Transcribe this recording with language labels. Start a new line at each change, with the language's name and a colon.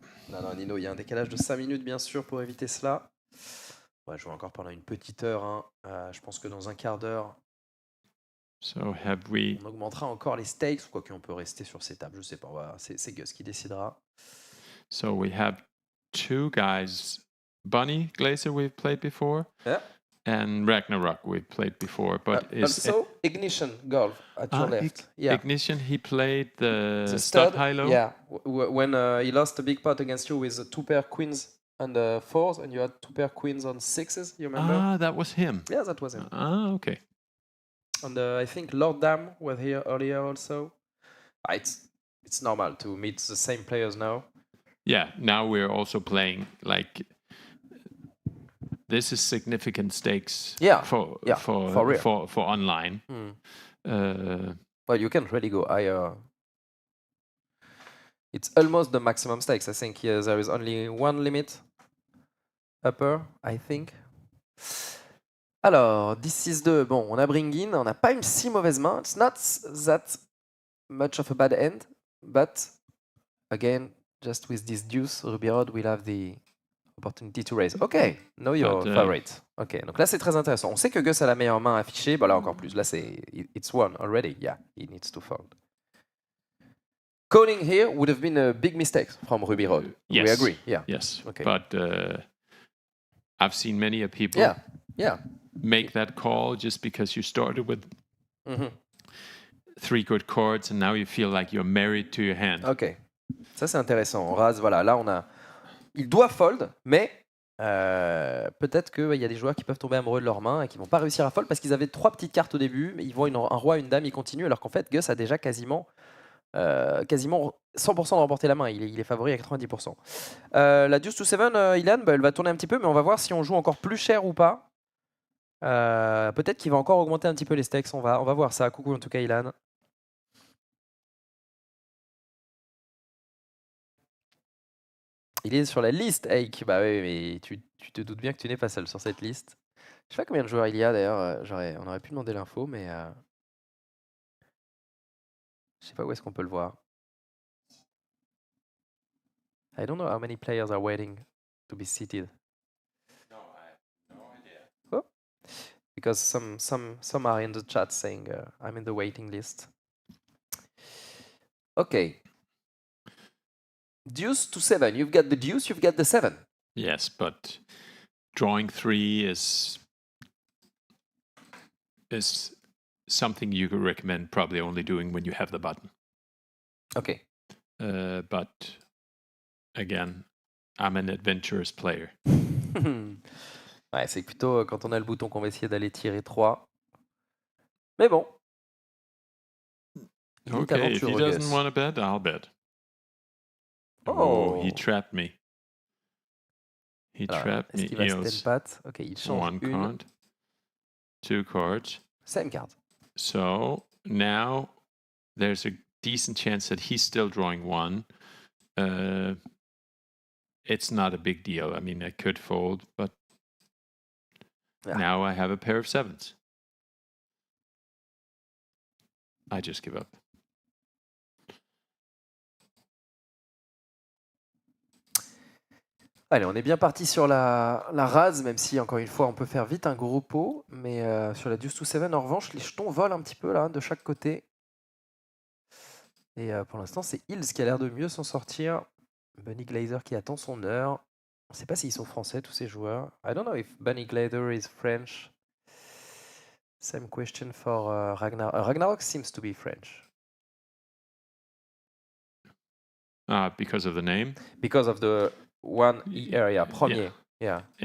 French: Non, Nino, il y a un décalage de 5 minutes, bien sûr, pour éviter cela. On va jouer encore pendant une petite heure. Hein. Je pense que dans un quart d'heure,
English: So have we?
French: on augmentera encore les stakes, quoique on peut rester sur ces tables. Je sais pas, voilà, c'est Gus qui décidera.
English: So we have two guys. Bunny Glazer we've played before, Yeah. and Ragnarok we've played before. But is Also, Ignition Golf at your left. Yeah. Ignition? He played the stud, stud high-low. yeah. When he lost a big pot against you with 2 pair queens and 4s, and you had 2 pair queens on 6s, you remember? Ah, that was him. Yeah, that was him. Ah, okay. And I think Lord Dam was here earlier also. It's normal to meet the same players now. Yeah, now we're also playing like this is significant stakes for real. for online. Well, you can really go higher. It's almost the maximum stakes. I think there is only one limit upper, I think.
French: Alors, 10-6-2, bon, on a bring in, on n'a pas une si mauvaise main.
English: It's not that much of a bad end, but again, just with this deuce, Ruby Rod will have the opportunity to raise. Ok, know your favorite.
French: Ok, donc là c'est très intéressant. On sait que Gus a la meilleure main affichée, bah là encore plus. Là c'est
English: it's one already. Yeah, he needs to fold. Calling here would have been a big mistake from Ruby Rod. Yes. We agree. Yeah. Yes. Okay. But I've seen many people make that call just because you started with 3 good cards and now you feel like you're married to your hand.
French: Ok. Ça c'est intéressant. Razz, voilà, là on a. Il doit fold, mais peut-être qu'il y a des joueurs qui peuvent tomber amoureux de leur main et qui vont pas réussir à fold parce qu'ils avaient 3 petites cartes au début, mais ils voient un roi, une dame, ils continuent, alors qu'en fait Gus a déjà quasiment 100% de remporter la main. Il est favori à 90%. La deuce to 7, Ilan, elle va tourner un petit peu, mais on va voir si on joue encore plus cher ou pas. Peut-être qu'il va encore augmenter un petit peu les stakes. On va voir ça. Coucou en tout cas, Ilan. Il est sur la liste, Ake. Bah oui, mais tu te doutes bien que tu n'es pas seul sur cette liste. Je sais pas combien de joueurs il y a d'ailleurs. On aurait pu demander l'info, mais je sais pas où est-ce qu'on peut le voir.
English: I don't know how many players are waiting to be seated. No, I have no idea. Oh. Because some are in the chat saying I'm in the waiting list. Okay. Deuce to 7. You've got the deuce, you've got the 7. Yes, but drawing 3 is something you could recommend probably only doing when you have the button. Okay. But again, I'm an adventurous player.
French: Ouais, c'est plutôt quand on a le bouton qu'on va essayer d'aller tirer 3. Mais bon.
English: Okay, if he doesn't want to bet, I'll bet. Oh, he trapped me. He trapped me.
French: Est-ce qu'il va se pat? Ok, il change
English: one
French: une.
English: card, 2 cards. Same card. So now there's a decent chance that he's still drawing 1. It's not a big deal. I mean, I could fold, but now I have a pair of 7s. I just give up.
French: Allez, on est bien parti sur la Razz, même si, encore une fois, on peut faire vite un gros pot. Mais sur la deuce to 7, en revanche, les jetons volent un petit peu là, de chaque côté. Et pour l'instant, c'est Hills qui a l'air de mieux s'en sortir. Bunny Glazer qui attend son heure. On ne sait pas s'ils sont français, tous ces joueurs.
English: I don't know if Bunny Glazer is French. Same question for Ragnarok. Ragnarok seems to be French. Because of the name? Because of the one area, premier. Yeah.